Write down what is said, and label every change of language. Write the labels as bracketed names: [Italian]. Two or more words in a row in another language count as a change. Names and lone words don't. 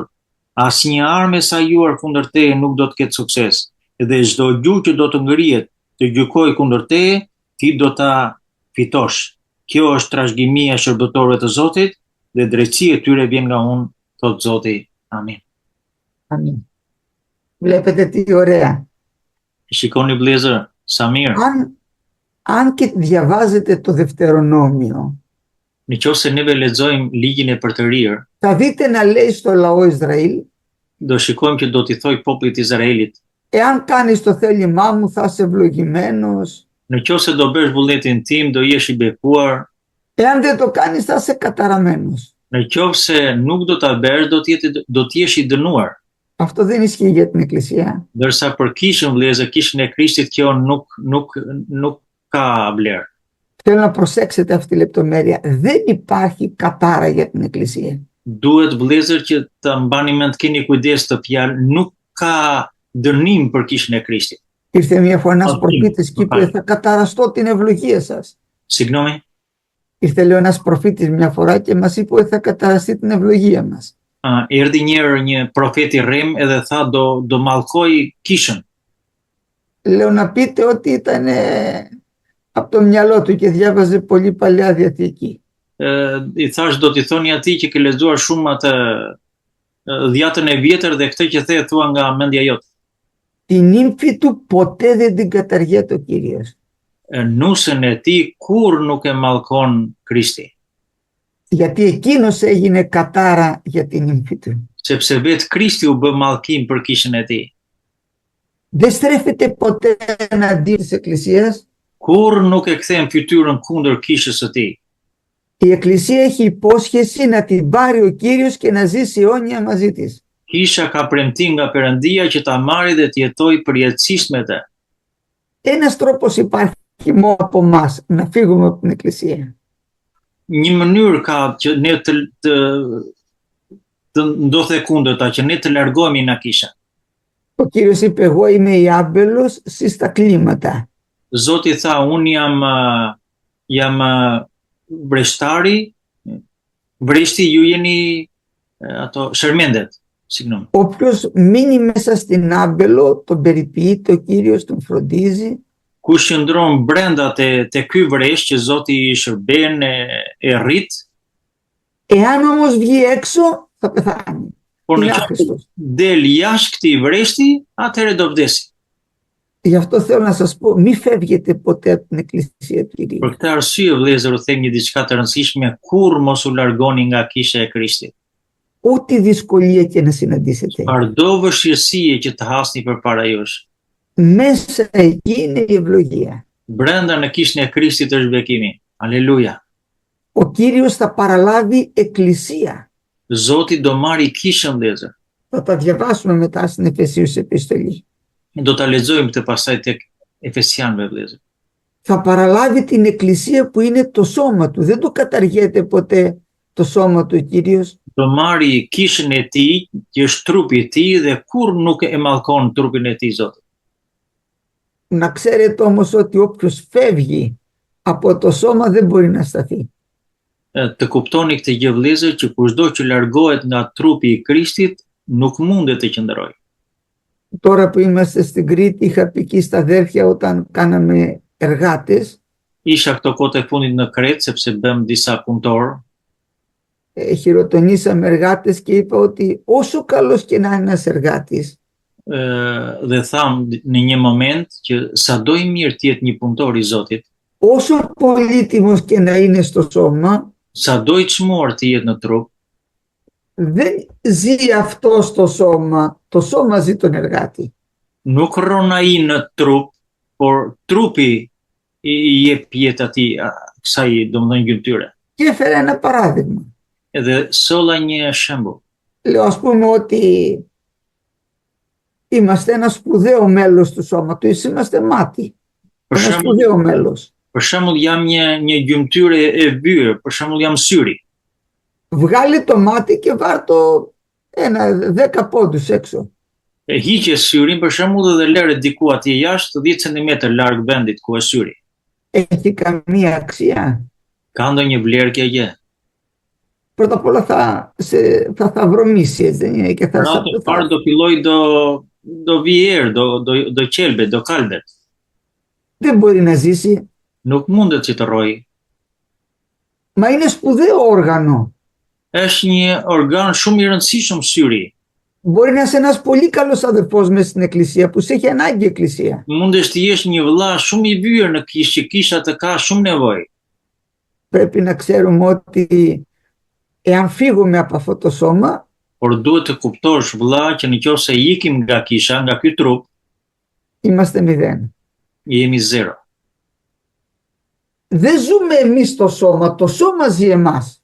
[Albanian] Asnjë armë e sajuar kundër teje nuk do të ketë sukses, dhe çdo gjuhë që do të ngrihet të gjykojë kundër teje, ti do ta fitosh. Kjo është trashëgimia e shërbëtorëve të Zotit dhe drejtësia e tyre vjen nga unë, thot Zoti. Amin. Amin. [Greek] Βλέπετε τι ωραία. [Albanian] Shikoni vëllezër, sa mirë. [Greek] Αν και διαβάζετε το Δευτερονόμιο, [Albanian] Nëse neve lexojmë ligjin e përtërir, [Greek] θα δείτε να λέει στο λαό Ισραήλ, [Albanian] do shikojmë që do t'i thoj popullit të Izraelit, [Greek] εάν κάνεις το θέλημά μου θα είσαι ευλογημένος, [Albanian] nëse do bësh vullnetin tim, do jesh i bekuar, [Greek] εάν δεν το κάνεις θα είσαι καταραμένος. [Albanian] nëse nuk do ta bësh, do të jesh i dënuar. [Greek] Αυτό δεν ισχύει για την Εκκλησία. [Albanian] Ndërsa për kishën vëllezër, kishën e Krishtit, kjo nuk ka vlerë. [Greek] Θέλω να προσέξετε αυτή τη λεπτομέρεια. Δεν υπάρχει κατάρα για την Εκκλησία. [Albanian] Duhet vëllezër që të mbani mend, keni kujdes të fjalë, nuk ka dënim për kishën e Krishtit. [Greek] Ήρθε μια φορά ένας προφήτης και είπε θα καταραστώ την ευλογία σας. Συγγνώμη. Ήρθε λέω ένας προφήτης μια φορά και μας είπε ότι θα καταραστεί την ευλογία μας. [Albanian] Erdhi një profet i rrem edhe tha do mallkoj kishën. [Greek] Λέω να πείτε ότι ήταν από το μυαλό του και διάβαζε πολύ Παλαιά Διαθήκη. [Albanian] I thash do t'i thoni atij që ke lexuar shumë atë dhjatën e vjetër dhe këtë që the thua nga mendja jote. [Greek] Την ύμφη του ποτέ δεν την καταργέτει ο Κύριος. [Albanian] Nusën e tij kur nuk e mallkon Krishti, [Greek] Γιατί εκείνος έγινε κατάρα για την ύμφη του. [Albanian] sepse vetë Krishti u bë mallkim për kishën e tij. [Greek] Δεν στρέφεται ποτέ εναντίον της Εκκλησίας. [Albanian] Kur nuk e kthen fytyrën kundër kishës së tij. [Greek] Η Εκκλησία έχει υπόσχεση να την πάρει ο Κύριος και να ζήσει αιώνια μαζί της. [Albanian] Kisha ka premtim nga Perëndia që ta marrë dhe të jetojë përjetësisht me të. [Greek] Ένας τρόπος υπάρχει μόνο από εμάς να φύγουμε από την Εκκλησία. [Albanian] Një mënyrë ka që ne të ndodhe kundërta, që ne të largohemi nga kisha. [Greek] Ο Κύριος είπε, εγώ είμαι η άμπελος, εσείς τα κλίματα. [Albanian] Zoti tha, unë jam vreshti, ju jeni ato shërmendet, signom. [Greek] Όποιος μείνει μέσα στην άμπελο, τον περιποιείται ο Κύριος, τον φροντίζει. [Albanian] Kush qëndron brenda te ky vresh që Zoti i shërben e rrit. [Greek] Εάν όμως βγει έξω, θα πεθάνει. [Albanian] Por [Greek] Είναι [Albanian] në qoftë [Greek] άχρηστος. [Albanian] del jashtë këtij vreshti, atëherë do vdesi. [Greek] Γι' αυτό θέλω να σας πω, μη φεύγετε ποτέ από την Εκκλησία του Κυρίου. [Albanian] Për këtë arsye, vëllezër, u them një diçka të rëndësishme, kur mos u largoni nga kisha e Krishtit. [Greek] Ό,τι δυσκολία και να συναντήσετε. [Albanian] Çdo vështirësie që të hasni përpara jush. [Greek] Μέσα εκεί είναι η ευλογία. [Albanian] Brenda në kishën e Krishtit është bekimi. Aleluja. [Greek] Ο Κύριος θα παραλάβει εκκλησία. [Albanian] Zoti do marri kishën, vëllezër. [Greek] Θα τα διαβάσουμε μετά στην Εφεσίους επιστολή. [Albanian] Do ta lexojmë këtë pastaj tek Efesianëve, vëllezër. [Greek] Θα παραλάβει την εκκλησία που είναι το σώμα του. Δεν το καταργέται ποτέ το σώμα του ο Κύριος. [Albanian] Do marri kishën e tij, që është trupi i tij dhe kur nuk e mallkon trupin e tij Zoti. [Greek] Να ξέρετε όμως ότι όποιος φεύγει από το σώμα δεν μπορεί να σταθεί. [Albanian] Të kuptoni këtë gjë, vëllezër, që kushdo që largohet nga trupi i Krishtit nuk mundet të qëndrojë. [Greek] Τώρα που είμαστε στην Κρήτη, είχα πει εκεί στα αδέρφια όταν κάναμε εργάτες, [Albanian] Isha këto kohë e fundit në Kretë sepse bëm disa punëtor. [Greek] χειροτονήσαμε εργάτες και είπα ότι όσο καλός και να είναι ένας εργάτης, [Albanian] Dhe tham në një moment që sado i mirë të jetë një punëtor i Zotit, [Greek] όσο πολύτιμος και να είναι στο σώμα, [Albanian] sado i çmuar të jetë në trup, [Greek] δεν ζει αυτό στο σώμα, το σώμα ζει τον εργάτη. [Albanian] nuk rron ai në trup, por trupi i jep jetë atij kësaj, domethënë gjymtyre. [Greek] Και έφερα ένα παράδειγμα. [Albanian] Edhe solla një shembull. [Greek] Λέω ας πούμε ότι είμαστε ένα σπουδαίο μέλος του σώματος, είμαστε μάτι, [Albanian] Për [Greek] ένα [Albanian] shembull, [Greek] σπουδαίο μέλος. [Albanian] për shembull jam një gjymtyre e byrë, për shembull jam syri. [Greek] Βγάλει το μάτι και βάρ' το 10 πόντους έξω. [Albanian] Hiqe syrin për shembull dhe lëre diku atje jashtë 10 cm larg vendit ku është syri. [Greek] Έχει καμία αξία? [Albanian] Ka ndonjë vlerë kjo gjë? [Greek] Πρώτα απ' όλα θα βρωμίσει, έτσι δεν είναι? Και θα [Albanian] Pra të parë do filloj do vi erë, do qelbe, do kalbet. [Greek] δεν μπορεί να ζήσει. [Albanian] Nuk mundet që të rrojë. [Greek] Μα είναι σπουδαίο όργανο. [Albanian] Është një organ shumë i rëndësishëm syri. [Greek] Μπορεί να είσαι ένας πολύ καλός αδερφός μέσα στην εκκλησία που σε έχει ανάγκη η εκκλησία. [Albanian] Mundesh të jesh një vëlla shumë i byrë në kishë, që kisha të ka shumë nevojë. [Greek] Πρέπει να ξέρουμε ότι εάν φύγουμε από αυτό το σώμα, [Albanian] Por duhet të kuptosh vëlla që nëse ikim nga kisha, nga ky trup, [Greek] είμαστε μηδέν. [Albanian] jemi zero. [Greek] Δεν ζούμε εμείς στο σώμα, το σώμα ζει εμάς.